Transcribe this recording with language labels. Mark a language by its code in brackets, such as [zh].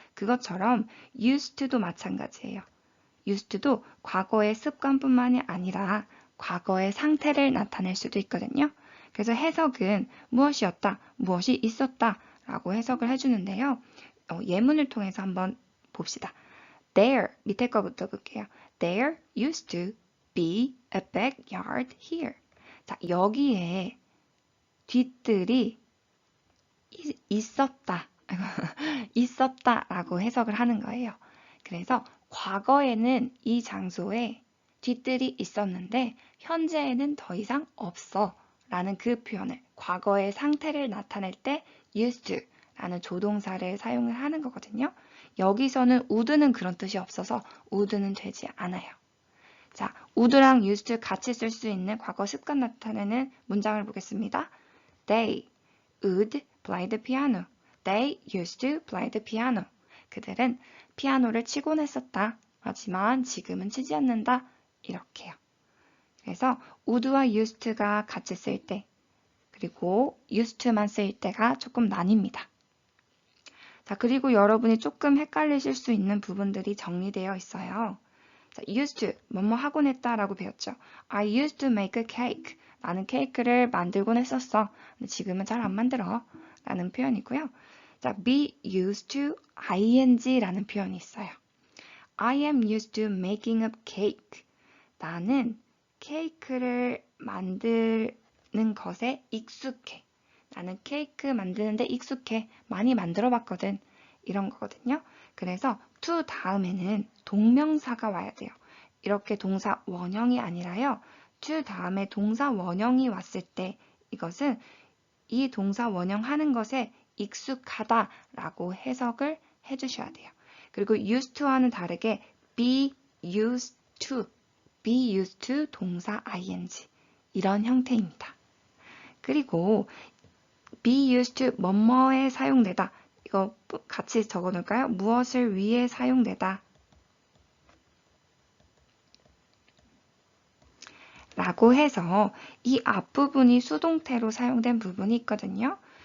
[ko] 그것처럼 used to도 마찬가지예요. used to도 과거의 습관뿐만이 아니라 과거의 상태를 나타낼 수도 있거든요. 그래서 해석은 무엇이었다, 무엇이 있었다 라고 해석을 해주는데요. 예문을 통해서 한번 봅시다. There, 밑에 거부터 볼게요. [en] There used to be a backyard here. [ko] 자, 여기에 뒤뜰이 있었다. 있었다라고 해석을 하는 거예요. 그래서 과거에는 이 장소에 뒤뜰이 있었는데 현재에는 더 이상 없어 라는 그 표현을 과거의 상태를 나타낼 때 used to 라는 조동사를 사용을 하는 거거든요. 여기서는 would는 그런 뜻이 없어서 would는 되지 않아요. 자, would랑 used to 같이 쓸 수 있는 과거 습관 나타내는 문장을 보겠습니다. [en] They would play the piano. They used to play the piano. [ko] 그들은 피아노를 치곤 했었다. 하지만 지금은 치지 않는다. 이렇게요. 그래서 would와 used가 같이 쓸 때, 그리고 used to만 쓸 때가 조금 나뉩니다. 자, 그리고 여러분이 조금 헷갈리실 수 있는 부분들이 정리되어 있어요. 자, used to, 뭐뭐 하곤 했다라고 배웠죠. [en] I used to make a cake. [ko] 나는 케이크를 만들곤 했었어. 근데 지금은 잘 안 만들어. 라는 표현이고요. 자, be used to ing라는 표현이 있어요. [en] I am used to making a cake. [ko] 나는 케이크를 만드는 것에 익숙해. 나는 케이크 만드는데 익숙해. 많이 만들어 봤거든. 이런 거거든요. 그래서 to 다음에는 동명사가 와야 돼요. 이렇게 동사 원형이 아니라요. to 다음에 동사 원형이 왔을 때 이것은 이 동사 원형 하는 것에 익숙하다라고 해석을 해주셔야 돼요. 그리고 used to와는 다르게 be used to be used to 동사 ing 이런 형태입니다. 그리고 be used to 뭐뭐에 사용되다. 이거 같이 적어 놓을까요? 무엇을 위해 사용되다. 라고 해서 이 앞부분이 수동태로 사용된 부분이 있거든요.